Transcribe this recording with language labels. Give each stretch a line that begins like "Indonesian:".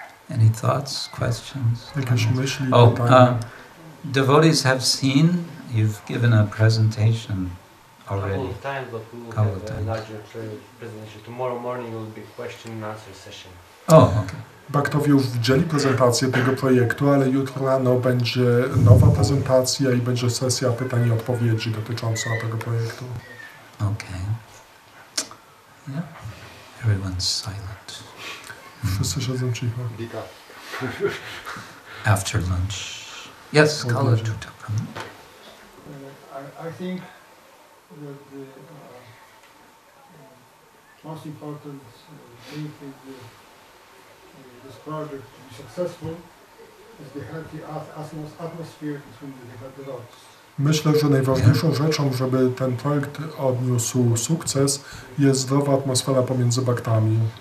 English: Any thoughts, questions?
Polish: Jakieś myśli, pytania?
English: Devotees have seen, you've given a presentation already. Couple of times, but we will have a larger presentation. Tomorrow morning will be question and answer session. Oh, okay.
Polish: Baktowie już widzieli prezentację tego projektu, ale jutro rano będzie nowa prezentacja i będzie sesja pytań i odpowiedzi dotycząca tego projektu.
English: Okay. Yeah. Everyone's silent.
Polish: Wszyscy siedzą cicho.
English: After lunch. Yes, Kala Tutakam. I think that the most important thing is this project to be successful is the healthy atmosphere between the devotees.
Polish: Myślę, że najważniejszą rzeczą, żeby ten projekt odniósł sukces, jest zdrowa atmosfera pomiędzy baktami.